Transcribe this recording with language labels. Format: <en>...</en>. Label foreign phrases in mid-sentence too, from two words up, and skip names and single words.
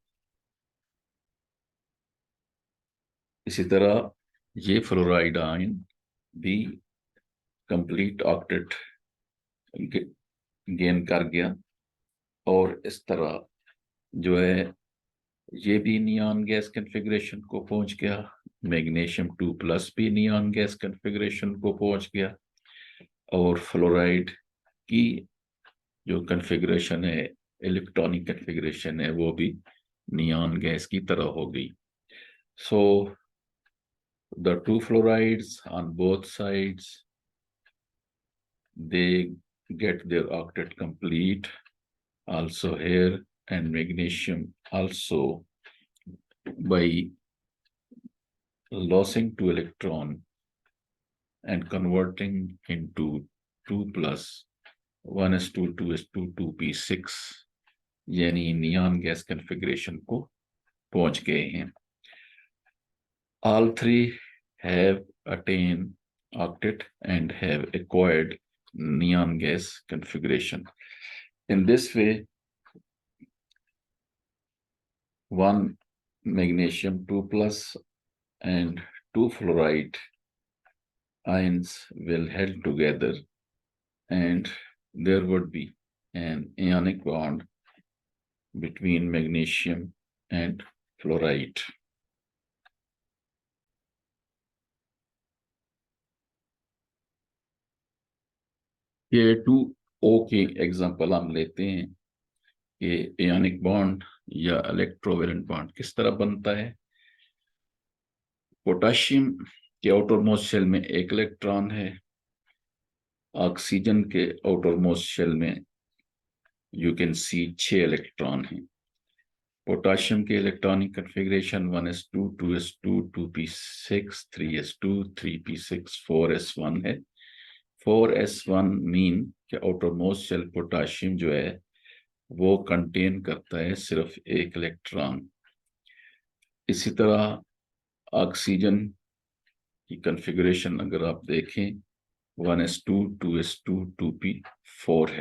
<hi>इसी तरह ये फ्लोराइड आयन भी</hi> <en>complete octet gain</en> <hi>कर गया और इस तरह जो है ये भी</hi> <en>neon gas configuration</en> <hi>को पहुंच गया। मैग्नीशियम 2+ भी</hi> <en>neon gas configuration</en> <hi>को पहुंच गया और फ्लोराइड की जो कन्फिग्रेशन है,</hi> <en>electronic configuration</en> <hi>है, वो भी</hi> <en>neon gas</en> <hi>की तरह हो गई।</hi> <en>so the 2 fluorides on both sides, they get their octet complete also here, and magnesium also by losing 2 electron and converting into 2+ 1s2 2s2 2p6 यानी neon gas configuration</en> <hi>को पहुंच गए हैं।</hi> <en>All 3 have attained octet and have acquired neon gas configuration. In this way, one magnesium 2+ and 2 fluoride ions will held together and there would be an ionic bond between magnesium and fluoride.</en> <hi>ये 2O की एग्जांपल हम लेते हैं कि</hi> <en>ionic bond</en> <hi>या</hi> <en>electrovalent bond</en> <hi>किस तरह बनता है। पोटाशियम के</hi> <en>outermost shell</en> <hi>में 1 इलेक्ट्रॉन है। ऑक्सीजन के</hi> <en>outermost shell</en> <hi>में</hi> <en>you can see</en> <hi>6 इलेक्ट्रॉन हैं। पोटाशियम के</hi> <en>electronic configuration</en> <hi>1s2 2s2 2p6 3s2 3p6 4s1 है। 4s1 मीन कि</hi> <en>outermost shell</en> <hi>पोटाशियम जो है वो कंटेन करता है सिर्फ 1 इलेक्ट्रॉन। इसी तरह ऑक्सीजन की कन्फिग्रेशन अगर आप देखें 1s2 2s2 2p4 है।</hi>